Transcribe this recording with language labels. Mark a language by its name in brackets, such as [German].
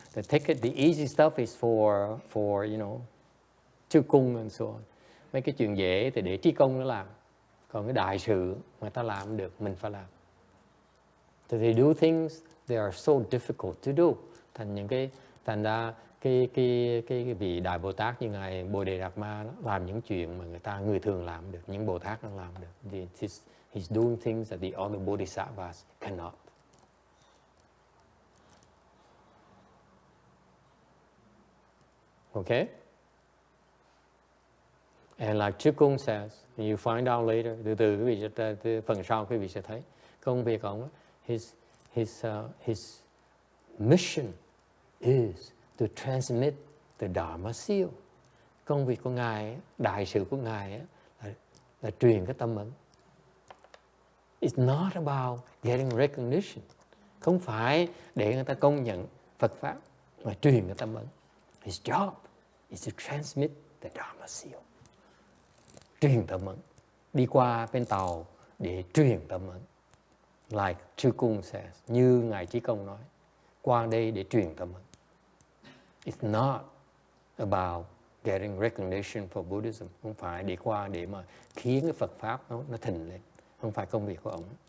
[English] The easy stuff is for you know, chư cung and so on. [Vietnamese] Mấy cái chuyện dễ thì để trí công nó làm. Còn cái đại sự mà ta làm được, mình phải làm. [English] So they do things that are so difficult to do. [Vietnamese] Thành ra cái vị Đại Bồ Tát như ngài Bodhidharma làm những chuyện mà người thường làm được, những Bồ Tát đang làm được. [English] He's doing things that the other Bodhisattvas cannot. Okay? And like Chư Cung says, you find out later, [Vietnamese] từ quý vị từ phần sau quý vị sẽ thấy công việc ông, [English] his mission is to transmit the Dharma seal. [Vietnamese] Công việc của ngài, đại sự của ngài là truyền cái tâm ấn. [English] It's not about getting recognition. [Vietnamese] Không phải để người ta công nhận Phật pháp, mà truyền cái tâm ấn. [English] His job is to transmit the Dharma seal. [Vietnamese] Truyền tâm ấn. Đi qua bên tàu để truyền tâm ấn. [English] Like Chư Cung says, [Vietnamese] như ngài Chí Công nói, qua đây để truyền tâm ấn. [English] It's not about getting recognition for Buddhism. [Vietnamese] Không phải đi qua để mà khiến cái Phật pháp nó thịnh lên. Không phải công việc của ông.